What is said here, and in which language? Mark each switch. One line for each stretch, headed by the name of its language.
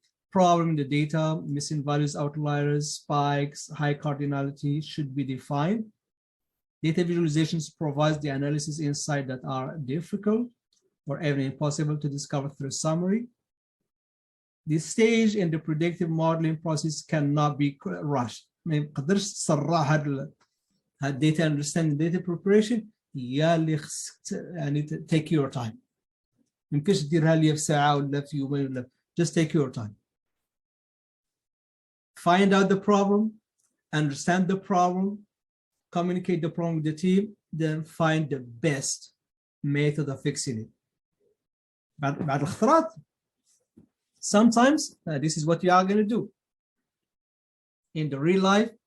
English: Problem in the data, missing values, outliers, spikes, high cardinality should be defined. Data visualizations provides the analysis insight that are difficult or even impossible to discover through summary. This stage in the predictive modeling process cannot be rushed.
Arabic: ما نقدرش تسرع هاد
English: data understanding, data preparation
Arabic: هي اللي خصك يعني
English: take your time.
Arabic: ما يمكنش ديرها لي في ساعة ولا في يومين ولا
English: just take your time. Find out the problem, understand the problem, communicate the problem with the team, then find the best method of fixing it.
Arabic: بعد الاختراط,
English: sometimes this is what you are going to do in the real life.